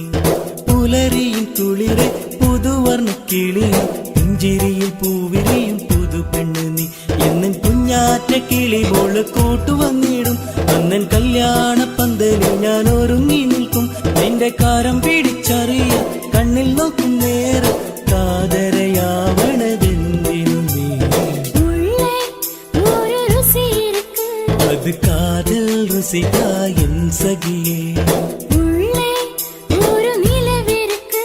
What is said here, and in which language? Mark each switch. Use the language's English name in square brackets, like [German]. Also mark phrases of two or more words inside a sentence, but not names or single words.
[Malayalam] പുലരിയിൻ കുളിരേ പുതു വർണ്ണ കിളിയേ പുഞ്ചിരിയിൽ പൂവിരിയും പുതു പെണ്ണ് നീ. എന്നും കുഞ്ഞാറ്റ കിളി മോള് കൂട്ടു വന്നിടും അന്നൻ കല്യാണ പന്തലിൽ ഞാൻ ഒരുങ്ങി നിൽക്കും. നിന്റെ കാരം പിടിച്ചറിയ കണ്ണിൽ നോക്കും നേരം കാതരയാവണതെന്തിനും നീ. [Tamil] உள்ளே ஒரு ருசி இருக்கு, அது காதல் ருசிகா என் சகியே. உள்ளே ஒரு நிலவிருக்கு,